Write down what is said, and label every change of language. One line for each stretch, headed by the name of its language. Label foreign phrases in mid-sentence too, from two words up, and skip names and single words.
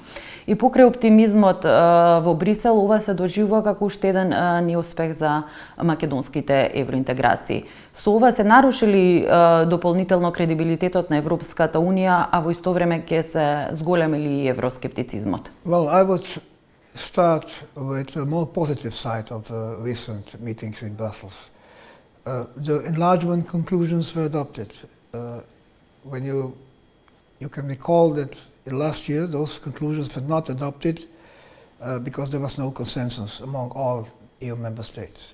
Macedonian: И покрај оптимизмот во Брисел, ова се доживува како уште еден неуспех за македонските евроинтеграции. Со ова се нарушили дополнително кредибилитетот на Европската Унија, а во исто време ќе се зголемили и евроскептицизмот?
English: Well, I would start with a more positive side of the recent meetings in Brussels. The enlargement conclusions were adopted. When you can recall that last year those conclusions were not adopted because there was no consensus among all EU member states.